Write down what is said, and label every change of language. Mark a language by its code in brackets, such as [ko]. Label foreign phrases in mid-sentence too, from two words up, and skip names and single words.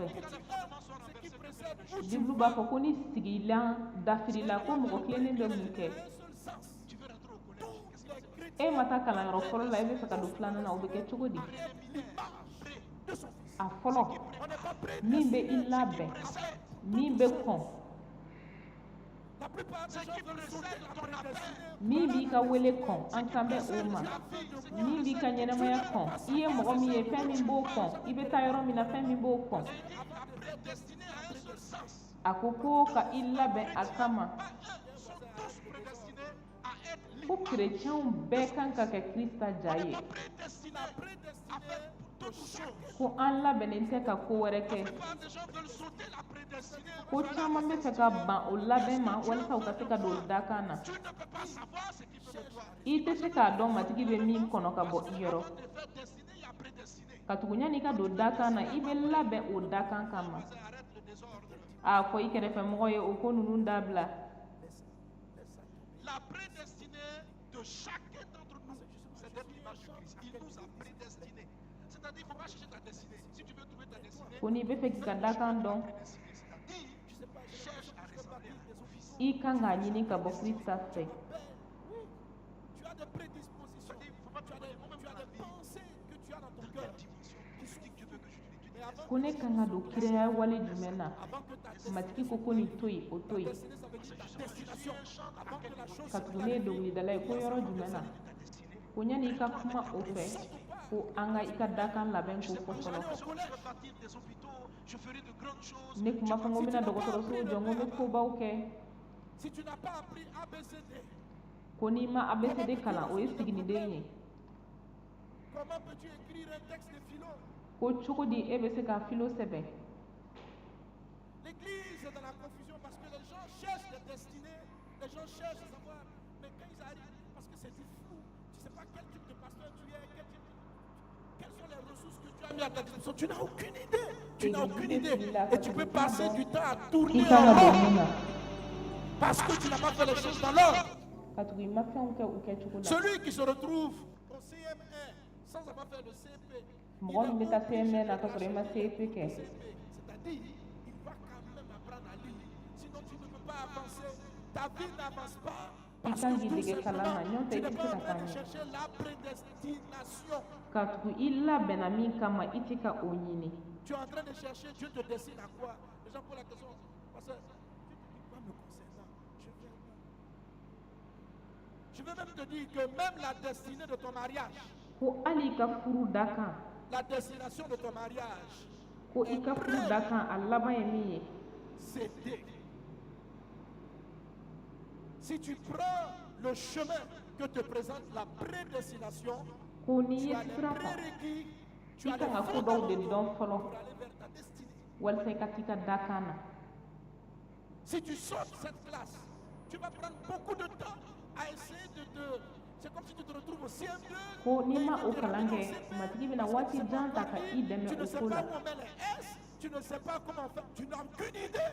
[fr] Les fondements sont renversés. [bm] bibulu b'a fɔ ko ni sigilan dafirila ko mɔgɔ tilennen bɛ mun kɛ [fr] Tu veux rentrer au collège? Qu'est-ce qui va se passer? [bm] e ma taa kalanyɔrɔ fɔlɔ la i bɛ fɛ ka don filanan na o bɛ kɛ cogo di a fɔlɔ min bɛ i labɛn min bɛ kɔn [fr] Ce qui précède ton appel, [bm] min b'i ka wele kɔn an kan bɛ o ma min b'i ka ɲɛnɛmaya kɔn i ye mɔgɔ min ye fɛn min b'o kɔn i bɛ taa yɔrɔ min na fɛn min b'o kɔn [fr] a prédestiné à un seul sens. [bm] a ko ko ka i labɛn a kama [fr] Pas eux sont tous prédestinés à être [bm] ko kerecɛnw bɛɛ kan ka kɛ Krista ja ye [fr] prédestinés à faire toutes choses. [bm] ko an labɛnnen tɛ ka ko wɛrɛ kɛ [fr] La plupart des gens veulent sauter la prédestinée. [bm] ko caman bɛ fɛ ka ban o labɛn ma walasa u ka se ka don dakan na [fr] Tu ne peux pas savoir ce qui peut de toi. [bm] i tɛ se k'a dɔn matigi bɛ min kɔnɔ ka bɔ i yɔrɔ [fr] Avant de faire destiné, il y a prédestiné. [bm] ka tugu ɲani i ka don dakan na i bɛ labɛn o dakan kama [fr] Arrête le désordre. [bm] a fɔ i kɛrɛfɛmɔgɔ ye o ko ninnu dabila [fr] La prédestinée de chacun d'entre nous, c'est d'être l'image de Christ. Il nous a prédestinés. C'est-à-dire, il ne faut pas chercher ta destinée. Si tu veux trouver ta destinée, [bm] ko n'i bɛ fɛ k'i ka dakan dɔn [fr] prédestinée. C'est-à-dire, cherche à ressembler à ton fils. [bm] i kan k'a ɲini ka bɔ Krista fɛ [fr] Tu as des prédispositions, Il ne faut pas te demander, moi-même, tu as des pensées que tu as dans ton dans cœur. quelle dimension? Qu'est-ce que Dieu veut que je l'étudie? Mais avant [bm] ko ne kan ka don kiraya wale jumɛn na [fr] que ta [bm] matigi ko ko nin to yen o to yen [fr] destinée, ça veut dire ta destination. Avant que la chose [bm] ka tugu ne ye dɔnkilidala ye ko yɔrɔ jumɛn na ko ɲani i ka kuma o fɛ ko an ka i ka dakan labɛn k'o fɔ fɔlɔ [fr] Je vais bâtir des hôpitaux, je ferai de grandes choses. [bm] ne kun b'a fɔ n ko n bɛna dɔgɔtɔrɔsow jɔ n ko n bɛ kobaw kɛ [fr] si tu n'as pas appris ABCD, [bm] ko n'i ma abcd kalan o ye siginiden ye [fr] comment peux-tu écrire un texte de philo? [bm] ko cogo di e bɛ se ka filo sɛbɛn [fr] L'église est dans la confusion parce que les gens cherchent des destinées, les gens cherchent à savoir, mais quand ils arrivent, parce que c'est du flou, tu ne sais pas quel type de pasteur tu es, quelles sont les ressources que tu as mis à ta disposition, tu n'as aucune idée, tu n'as aucune idée, et tu peux passer du temps à [bm] i [fr] tourner [bm] kan [fr] en [bm] ka don [fr] rond [bm] mun na [fr] parce que tu n'as pas fait les choses dans l'ordre. [bm] ka tugu i ma fɛnw kɛ u kɛcogo la [fr] Celui qui se retrouve au CM1 sans avoir fait le CP, [bm] mɔgɔ min bɛ taa cmn na ka sɔrɔ i ma cep kɛ [fr] c'est-à-dire, il va quand même apprendre à lire. Sinon, tu ne peux pas avancer. Ta vie n'avance pas. [bm] i [fr] Parce [bm] kan [fr] que [bm] k'i [fr] tout [bm] dege kalan na [fr] simplement, [bm] ɲɔn tɛ [fr] tu [bm] i [fr] n'es [bm] tɛ se [fr] pas [bm] ka [fr] en train [bm] taa [fr] de [bm] ɲɛ [fr] chercher la prédestination. [bm] ka tugu i labɛnna min kama i tɛ ka o ɲini [fr] Tu es en train de chercher, Dieu te destine à quoi? Les gens posent la question, parce que pas me concernant, je vais même te dire que même la destinée de ton mariage, [bm] ko hali i ka furu dakan [fr] la destination de ton mariage, [bm] ko i ka furu dakan a laban ye min ye [fr] c'est Dieu. Si tu prends le chemin que te présente la prédestination, [bm] ko n'i [fr] tu [bm] ye [fr] as les [bm] sira ta [fr] prérequis, tu [bm] i [fr] as les [bm] kan ka ko dɔw de dɔn fɔlɔ [fr] pour aller vers ta destinée. [bm] walasa i ka t'i ka dakan na [fr] Si tu sautes cette classe, tu vas prendre beaucoup de temps à essayer de te... C'est comme si tu te retrouves au CM2. [bm] ko n'i ma o kalan kɛ matigi bɛna waati jan ta ka i dɛmɛ [fr] Tu ne [bm] o [fr] sais [bm] ko [fr] pas [bm] la [fr] où on met les S, tu ne sais pas comment faire, tu n'as aucune idée.